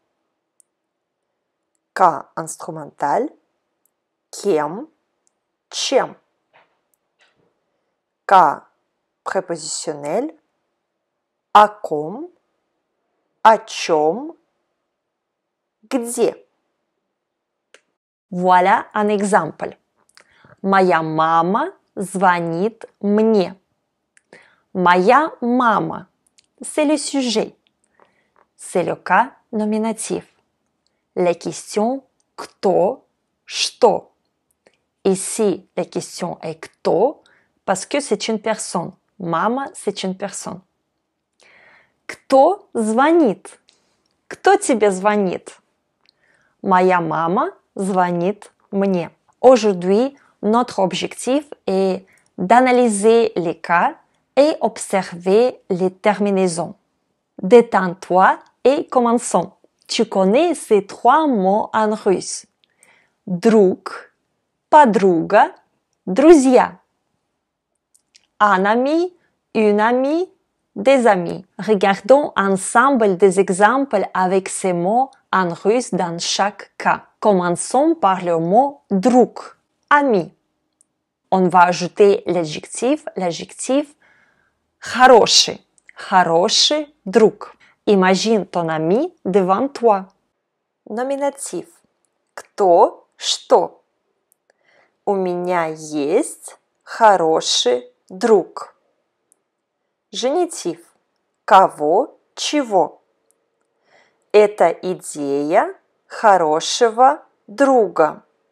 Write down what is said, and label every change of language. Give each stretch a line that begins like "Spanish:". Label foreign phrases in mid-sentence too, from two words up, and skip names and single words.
Russian: К инструменталь. Кем, чем.
French: К prépositionnel.
Russian: О ком, о чем, где.
French: Voilà un exemple.
Russian: Моя мама звонит мне. Моя мама.
French: C'est le sujet. C'est le cas nominatif. Les questions
Russian: кто, что.
French: Ici, la question est кто parce que c'est une personne. Мама, c'est une personne.
Russian: Кто звонит? Кто тебе звонит? Моя мама звонит мне.
French: Aujourd'hui, notre objectif est d'analyser les cas et observer les terminaisons. Détends-toi et commençons. Tu connais ces 3 mots en russe.
Russian: Друг, подруга, друзья.
French: Un ami, une amie, des amis. Regardons ensemble des exemples avec ces mots en russe dans chaque cas. Commençons par le mot друг, ami. On va ajouter l'adjectif
Russian: хороший, хороший друг.
French: Imagine ton ami devant toi.
Russian: Номинатив. Кто, что. У меня есть хороший друг. Женитив. Кого, чего. Это идея хорошего друга.